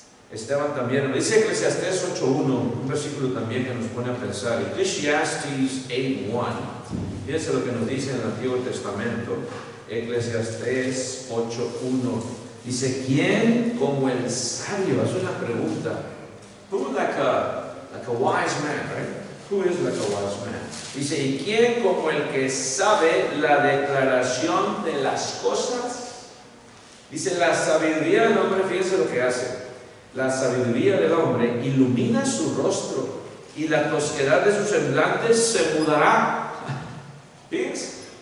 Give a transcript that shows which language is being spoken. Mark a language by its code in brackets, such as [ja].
[es] Esteban también, dice Eclesiastés 8.1, un versículo también que nos pone a pensar. Ecclesiastes 8.1, fíjense lo que nos dice en el Antiguo Testamento. Eclesiastés 8.1, dice, ¿quién como el sabio? Es una pregunta. [en] Who like a wise man, right? Who is like a wise man? [es] Dice, ¿y quién como el que sabe la declaración de las cosas? Dice, la sabiduría del hombre, fíjense lo que hace. La sabiduría del hombre ilumina su rostro y la tosquedad de sus semblantes se mudará. Fíjense.